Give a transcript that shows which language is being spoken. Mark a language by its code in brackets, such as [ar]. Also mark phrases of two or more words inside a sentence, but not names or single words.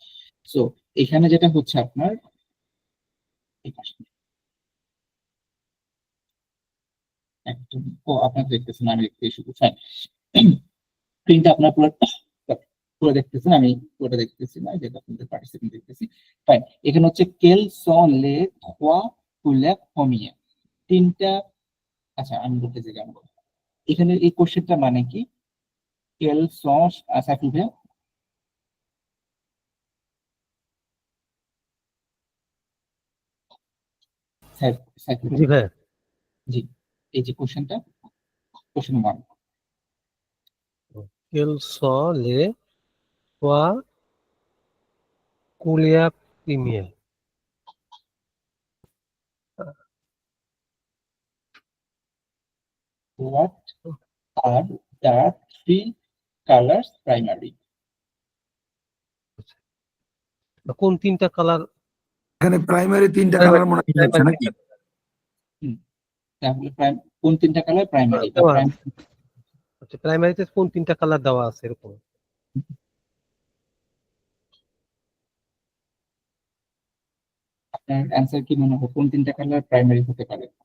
[bn] সো এখানে যেটা হচ্ছে আপনার এই পাশে একদম, ও আপনার দেখতেছেন, আমি দেখতে শুধু ফাইন। স্ক্রিনটা আপনার পুরো পুরো দেখতেছেন, আমি পুরোটা দেখতেছি না, যেটা আপনাদের পার্টিসিপেন্ট দেখতেছি। ফাইন, এখানে হচ্ছে [fr] quels sont les trois couleurs premières, [bn] তিনটা। আচ্ছা, আমি বলতে চাই জানবো এখানে এই কোশ্চেনটা মানে কি? [fr] quels sont, [bn] সাকিব ভাইয়া, সাকিব জি ভাইয়া, ভাইয়া। জি, এই যে কোশ্চেনটা, কোশ্চেন 1। [fr] Quels sont les trois couleurs premières? [en] What are the three colors primary? [bn] কোন তিনটা কালার? এখানে প্রাইমারি তিনটা কালার মনে হচ্ছে নাকি? তাহলে কোন তিনটা কালার প্রাইমারি? আচ্ছা, প্রাইমারিতে কোন তিনটা কালার দেওয়া আছে এরকম? আপনার অ্যান্সার কি মনে হয়, কোন তিনটা কালার প্রাইমারি হতে পারে?